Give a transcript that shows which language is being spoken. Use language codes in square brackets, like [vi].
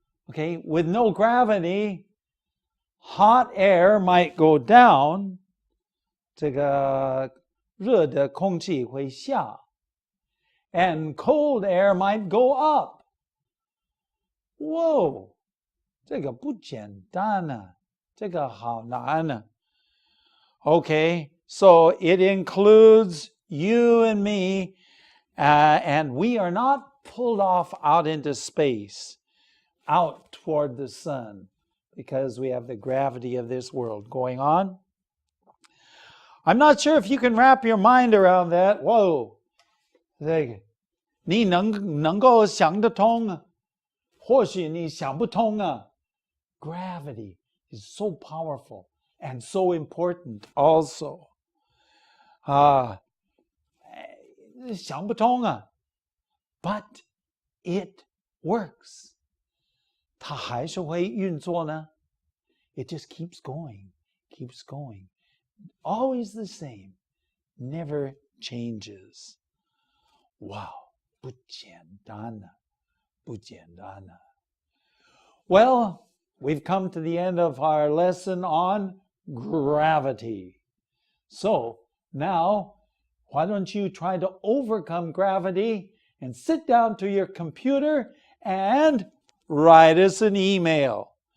[en] Okay, with no gravity, hot air might go down, [zh] 这个热的空气会下, [en] and cold air might go up. [zh] Whoa, 这个不简单啊，这个好难啊. [en] Okay, so it includes you and me, and we are not pulled off out into space, out toward the sun, because we have the gravity of this world going on. I'm not sure if you can wrap your mind around that. [zh] Whoa, 你能够想得通啊？或许你想不通啊。 [en] Gravity is so powerful and so important also. [zh] 想不通啊。 [en] But it works. [zh] 它还是会运作呢。 [en] It just keeps going, keeps going. Always the same, never changes. [zh] Wow, 不简单啊，不简单啊。 [en] Well, we've come to the end of our lesson on gravity. So now, why don't you try to overcome gravity and sit down to your computer and write us an email.